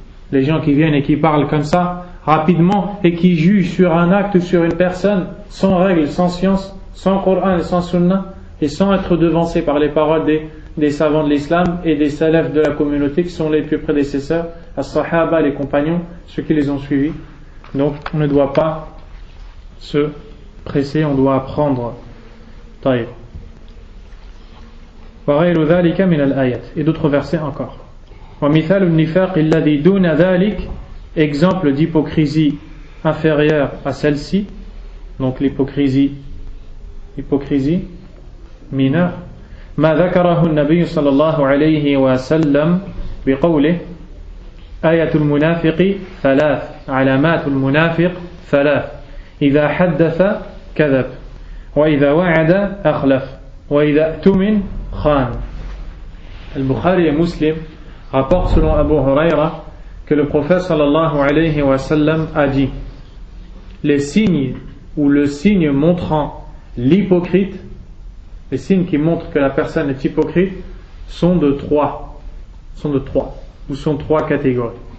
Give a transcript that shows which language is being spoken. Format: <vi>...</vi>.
<fr>Les gens qui viennent et qui parlent comme ça rapidement et qui jugent sur un acte ou sur une personne sans règles, sans science, sans Coran et sans Sunna, et sans être devancés par les paroles des savants de l'islam et des salafs de la communauté qui sont les plus prédécesseurs, as-sahaba, les compagnons, ceux qui les ont suivis. Donc on ne doit pas se presser, on doit apprendre.</fr> <ar>Taïb. وغير ذلك من الآيات.</ar> <fr>Et d'autres versets encore.</fr> <ar>ومثال النفاق الذي دون ذلك,</ar> <fr>exemple d'hypocrisie inférieure à celle-ci, donc l'hypocrisie mineure,</fr> <ar>ما ذكره النبي صلى الله عليه وسلم بقوله آية المنافق ثلاث علامات المنافق ثلاث إذا حدث كذب وإذا وعد أخلف وإذا اؤتمن خان.</ar> <fr>Al-Bukhari et Muslim rapportent selon Abu Huraira que le prophète sallallahu alayhi wa sallam a dit les signes ou le signe montrant l'hypocrite, les signes qui montrent que la personne est hypocrite sont de trois ou sont trois catégories.</fr>